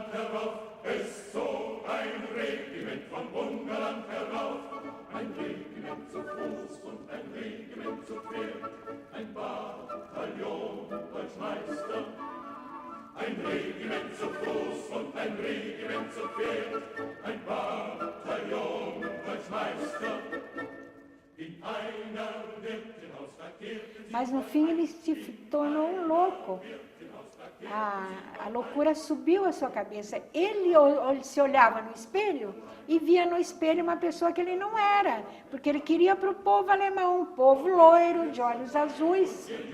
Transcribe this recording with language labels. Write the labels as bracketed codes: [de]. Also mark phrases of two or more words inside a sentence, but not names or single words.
[de] herauf, es zog ein Regiment von Ungarn herauf, ein Regiment zu Fuß und ein Regiment zu Pferd, ein Bataillon Deutschmeister. Ein Regiment zu Fuß und ein Regiment zu Pferd, ein Bataillon Deutschmeister. In einer Wirtenhausrakete. [pt] Mas no fim ele se tornou um louco. A loucura subiu à sua cabeça. Ele se olhava no espelho e via no espelho uma pessoa que ele não era, porque ele queria para o povo alemão, um povo loiro, de olhos azuis.